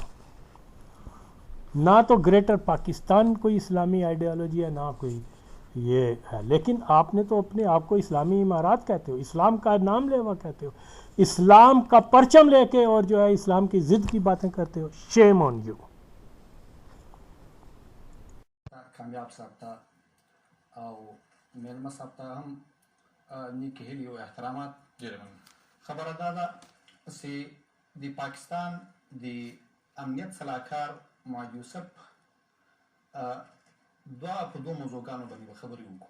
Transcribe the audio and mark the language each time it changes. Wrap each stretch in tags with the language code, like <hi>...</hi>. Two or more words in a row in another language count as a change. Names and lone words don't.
<ur>نہ تو گریٹر پاکستان کوئی اسلامی آئیڈیالوجی ہے، نہ کوئی یہ ہے. لیکن آپ نے تو اپنے آپ کو اسلامی امارات کہتے ہو, اسلام کا نام لیوا کہتے ہو, اسلام کا پرچم لے کے اور جو ہے اسلام کی ضد کی باتیں کرتے ہو.</ur> <en>shame on you.</en> <ps>کامیاب صاحب ته او میلمه صاحب ته هم نیکې هیلې او احترامات. ډېره مننه. خبره دا ده چې د پاکستان د امنیت صلاحکار معاذ یوسف په دوه موضوعګانو باندې به خبرې وکړو.</ps>